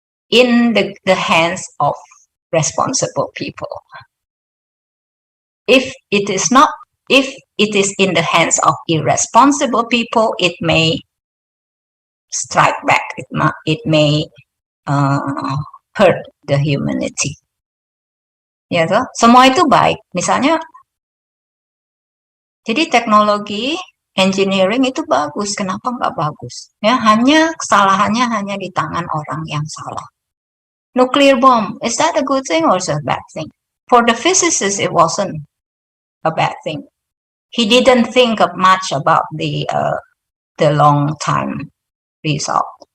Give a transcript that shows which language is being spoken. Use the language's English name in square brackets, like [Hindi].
[English] In the hands of responsible people. If it is not, if it is in the hands of irresponsible people, it may strike back. It may hurt the humanity. [Indonesian] Ya toh, semua itu baik. Misalnya, jadi teknologi engineering itu bagus. Kenapa nggak bagus? Ya, hanya kesalahannya hanya di tangan orang yang salah. [English] Nuclear bomb, is that a good thing or is it a bad thing? For the physicist, it wasn't a bad thing. He didn't think much about the long time result.